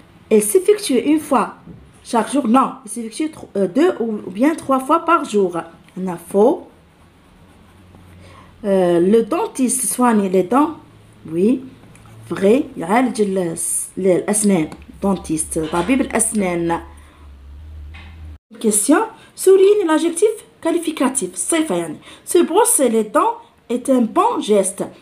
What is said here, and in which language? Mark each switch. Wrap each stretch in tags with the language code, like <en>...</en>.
<fr>Elle s'effectue une fois chaque jour, non. Elle s'effectue 2 ou bien 3 fois par jour. On a faux. Le dentiste soigne les dents, oui, vrai.</fr> <ar>يعالج الأسنان. Dentiste, طبيب الأسنان.</ar> <fr>Question. Souligne l'adjectif qualificatif.</fr> <ar>صفة يعني.</ar> <fr>Se brosser les dents est un bon geste.</fr>